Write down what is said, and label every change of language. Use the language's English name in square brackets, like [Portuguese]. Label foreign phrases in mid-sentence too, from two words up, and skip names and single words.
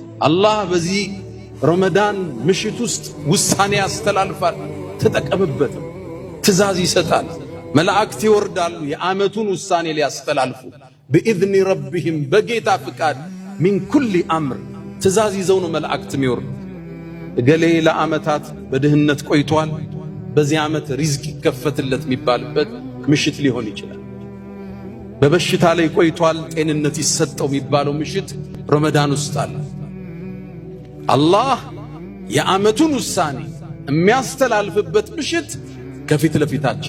[Amharic] አላህ በዚህ ረመዳን ምሽት ውስጥ ውሳኔ ያስተላልፋል። ተጠቀምበት። ትእዛዝ ይሰጣል። መላእክት ይወርዳሉ የዓመቱን ውሳኔ ሊያስተላልፉ [Arabic] بإذن ربهم [Amharic] በጌታ ፍቃድ [Arabic] من كل أمر [Amharic] ትእዛዝ ይዘው ነው መላእክት የሚወርዱ። እገሌ ለዓመታት በድህነት ቆይቷል፣ በዚህ ዓመት ሪዝቅ ይከፈትለት የሚባልበት ምሽት ሊሆን ይችላል። በበሽታ ላይ ቆይቷል፣ ጤንነት ይሰጠው የሚባለው ምሽት ረመዳን ውስጥ አለ። አላህ የዓመቱን ውሳኔ የሚያስተላልፍበት ምሽት ከፊት ለፊታችን